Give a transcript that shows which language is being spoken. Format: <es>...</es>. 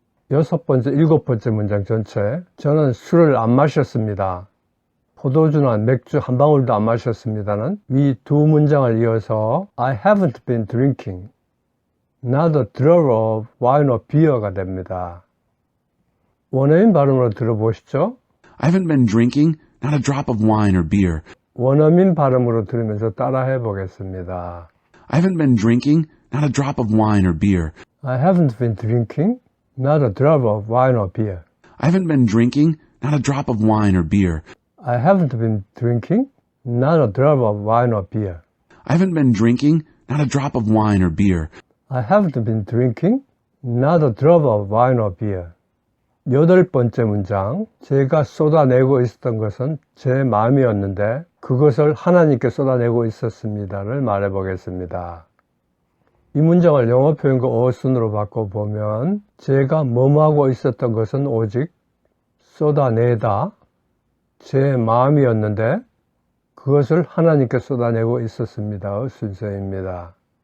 <ko>여섯 번째, 일곱 번째 문장 전체, 저는 술을 안 마셨습니다. 포도주나 맥주 한 방울도 안 마셨습니다는 위 두 문장을 이어서</ko> <en>I haven't been drinking, not a drop of wine or beer</en> <ko>가 됩니다. 원어민 발음으로 들어보시죠.</ko> <en>I haven't been drinking, not a drop of wine or beer.</en> <ko>원어민 발음으로 들으면서 따라해 보겠습니다.</ko> <en>I haven't been drinking, not a drop of wine or beer. I haven't been drinking, not a drop of wine or beer. I haven't been drinking, not a drop of wine or beer. I haven't been drinking, not a drop of wine or beer. I haven't been drinking, not a drop of wine or beer. I haven't been drinking, not a drop of wine or beer.</en> <ko>8번째 문장, 제가 쏟아내고 있었던 것은 제 마음이었는데 그것을 하나님께 쏟아내고 있었습니다를 말해 보겠습니다. 이 문장을 영어 표현과 어순으로 바꿔보면 제가 뭐하고 있었던 것은 오직 쏟아내다, 제 마음이었는데 그것을 하나님께 쏟아내고 있었습니다의 순서입니다.</ko>